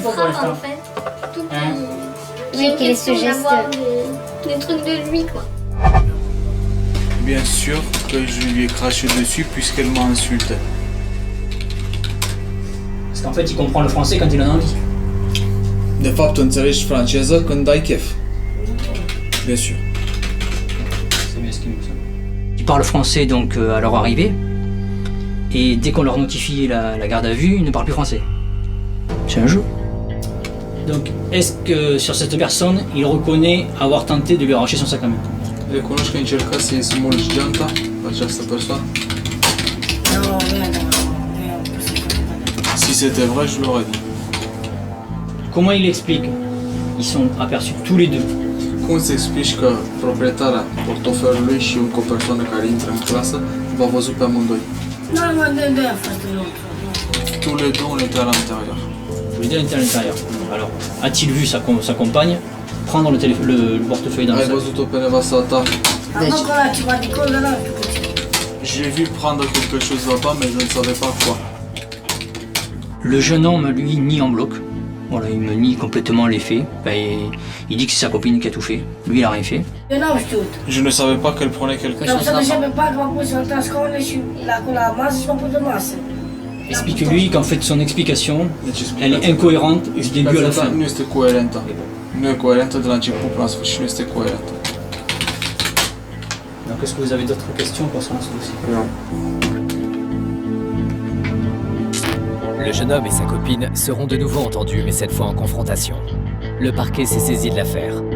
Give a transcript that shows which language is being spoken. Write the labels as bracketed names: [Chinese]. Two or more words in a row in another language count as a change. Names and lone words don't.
[French] frappe en fait. Tout le temps. J'ai l'impression d'avoir des trucs de lui quoi. Bien sûr que je lui ai craché dessus puisqu'elle m'a insulté. Parce qu'en fait, il comprend le français quand il en a envie. [Romanian] De fapt, înțelegi franceză când ai chef. [French] Bien sûr. C'est bien ce qu'il me semble. Ils parlent français donc à leur arrivée. Et dès qu'on leur notifie la garde à vue, ils ne parlent plus français. C'est un jeu. Donc, est-ce que sur cette personne, il reconnaît avoir tenté de lui arracher son sac à main? [Romanian] Recunoști că ai încercat să-i smulgi geanta această persoană? [French] Si c'était vrai, je l'aurais dit. Comment il explique? Ils sont aperçus tous les deux. [Romanian] Cum îți explici că proprietarea portofelului și încă o persoană care intră în clasă v-a văzut pe amândoi? [French] Tous les deux, on était à l'intérieur. Tous les deux étaient à l'intérieur. Alors, a-t-il vu sa compagne prendre le portefeuille dans le sac? [Romanian] Ai văzut-o pe nevasta ta? [French] J'ai vu prendre quelque chose là-bas, mais je ne savais pas quoi. Le jeune homme, lui, nie en bloc. Voilà, il me nie complètement les faits. Il dit que c'est sa copine qui a tout fait. Lui, il a rien fait. Je ne savais pas qu'elle prenait quelque chose là-bas. Explique-lui qu'en fait, son explication, elle est incohérente du début à la fin. [Romanian] Nu este coerentă. Nu e coerentă de la început până la sfârșit, nu este coerentă. [French] Donc, est-ce que vous avez d'autres questions concernant ce dossier? Non. Le jeune homme et sa copine seront de nouveau entendus, mais cette fois en confrontation. Le parquet s'est saisi de l'affaire.